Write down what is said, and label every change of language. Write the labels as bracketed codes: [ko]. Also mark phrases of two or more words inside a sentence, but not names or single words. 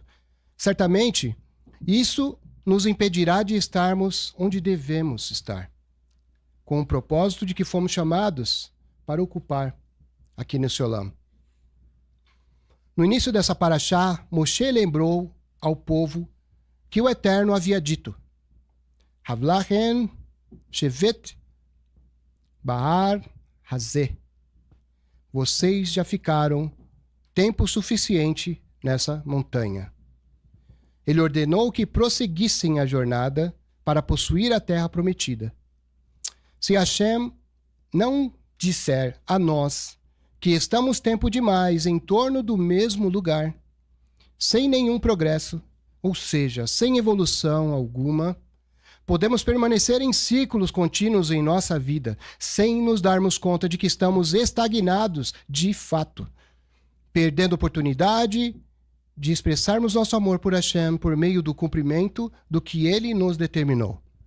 [pt] Certamente, isso nos impedirá de estarmos onde devemos estar, com o propósito de que fomos chamados para ocupar aqui nesse Olam. No início dessa paraxá, Moshe lembrou ao povo que o Eterno havia dito: [he] רב לכם שבת בהר הזה. [pt] Vocês já ficaram tempo suficiente nessa montanha. Ele ordenou que prosseguissem a jornada para possuir a terra prometida. Se Hashem não disser a nós que estamos tempo demais em torno do mesmo lugar, sem nenhum progresso, ou seja, sem evolução alguma, podemos permanecer em ciclos contínuos em nossa vida, sem nos darmos conta de que estamos estagnados de fato, perdendo oportunidade de expressarmos nosso amor por Hashem por meio do cumprimento do que Ele nos determinou.